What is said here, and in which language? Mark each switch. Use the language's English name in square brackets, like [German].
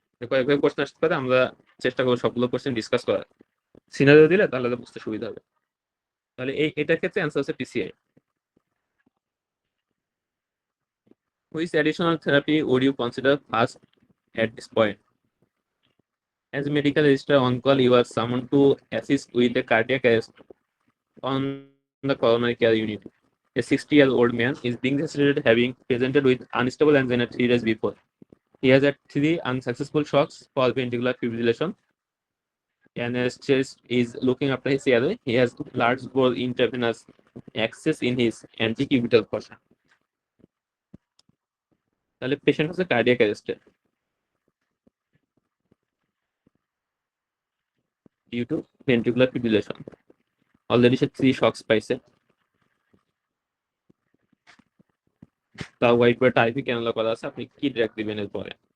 [Bangla] কয়েকভাবে question আসতে পারে, আমরা চেষ্টা করবো সবগুলো কোশ্চেন ডিসকাস করার। সিনারিও দিলে তাহলে বুঝতে সুবিধা হবে। তাহলে এটার ক্ষেত্রে অ্যান্সার হচ্ছে PCI. [English] Which additional therapy would you consider first at this point? As medical register on call, you are summoned to assist with the cardiac arrest on the coronary care unit. A 60-year-old man is being resuscitated having presented with unstable angina 3 days before. He has had 3 unsuccessful shocks for ventricular fibrillation. Anesthetist is looking after his airway. He has large bore intravenous access in his antecubital fossa. [Bangla] তাহলে patient হচ্ছে cardiac অ্যারেস্টে due to ventricular fibrillation. Already say 3 shocks পাইছে। তা white বা টাইপি cannula করা আছে, আপনি কি drug দিবেন এরপরে?